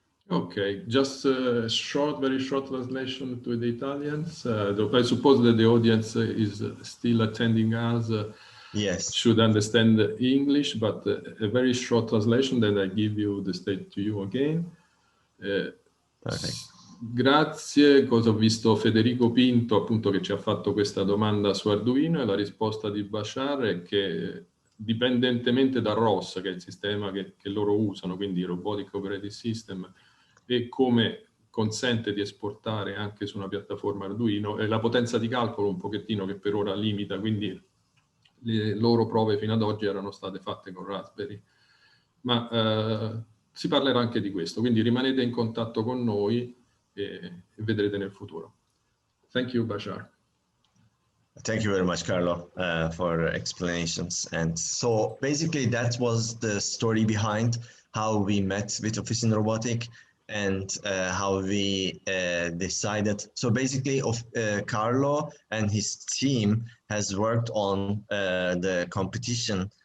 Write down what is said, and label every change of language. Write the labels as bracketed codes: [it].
[en] Okay, just a short, very short translation to the Italians. I suppose that the audience is still attending us. Yes. Should understand English, but a very short translation, then I give you the stage to you again. Perfect. [it] Grazie, cosa ho visto Federico Pinto appunto che ci ha fatto questa domanda su Arduino, e la risposta di Bashar è che dipendentemente da ROS, che è il sistema che loro usano, quindi Robotic Operating System, e come consente di esportare anche su una piattaforma Arduino, e la potenza di calcolo un pochettino che per ora limita, quindi le loro prove fino ad oggi erano state fatte con Raspberry. Ma si parlerà anche di questo, quindi rimanete in contatto con noi e vedrete nel futuro. [en] Thank you, Bashar. Thank you very much, Carlo, for explanations. And so basically that was the story behind how we met with Officine Robotics and how we decided. So basically, Carlo and his team has worked on the competition.